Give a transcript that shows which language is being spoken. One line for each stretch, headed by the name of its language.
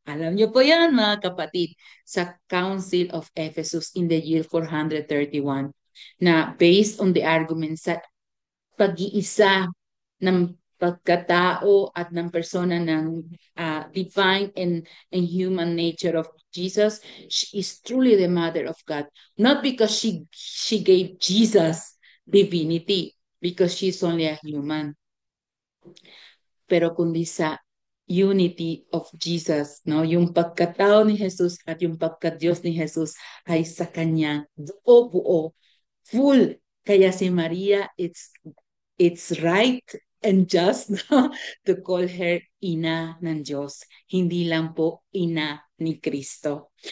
Filipino: Alam niyo po yan, mga kapatid, sa Council of Ephesus
English: in the year 431
Filipino: na
English: based on the arguments
Filipino: sa pag-iisa ng pagkatao at ng persona ng
English: divine and human nature of Jesus. She is truly the mother of God, not because she gave Jesus divinity, because she's only a human,
Filipino: pero kundi sa
English: unity of Jesus, no?
Filipino: Yung pagkatao ni Jesus at yung pagka-Diyos ni Jesus ay sa kanya buo-buo, full. Kaya si Maria,
English: it's right and just to call her
Filipino: ina ng Diyos, hindi lang po ina ni Kristo.